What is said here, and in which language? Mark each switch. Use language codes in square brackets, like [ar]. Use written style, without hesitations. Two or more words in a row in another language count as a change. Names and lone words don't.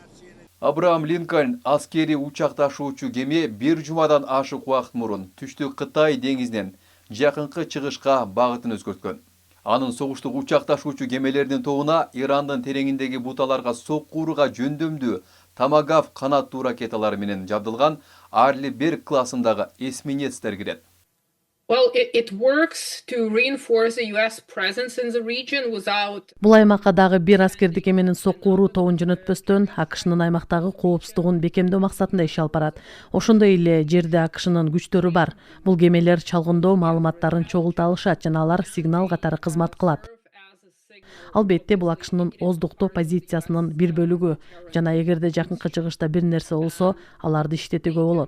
[ky] Абрахам Линкольн аскери учак ташуучу кеме бир жумадан ашык убакыт мурун түштүк Кытай деңизинен жакынкы чыгышка багытын өзгөрткөн. Анын согуштук учак ташуучу кемелердин тобуна Ирандын тереңиндеги буталарга соккурууга жөндөмдүү Томагавк канаттуу ракеталары менен жабдылган Арли Берг классындагы эсминецтер кирет. [en] Well, it works to reinforce the US presence in the region without... [ky] Бул аймакка дагы бир аскердик кеменин соккуруу тобун жөнөтпөстөн АКШнын аймактагы коопсуздугун бекемдөө максатында иш алып барат. Ошондой эле жерде АКШнын күчтөрү бар. Бул кемелер чалгындоо маалыматтарын чогулта алышат жана алар сигнал катары кызмат кылат. Албетте бул АКШнын оздуктоо позициясынын бир бөлүгү жана эгерде жакынкы чыгышта бир нерсе болсо, аларды иштетүүгө болот.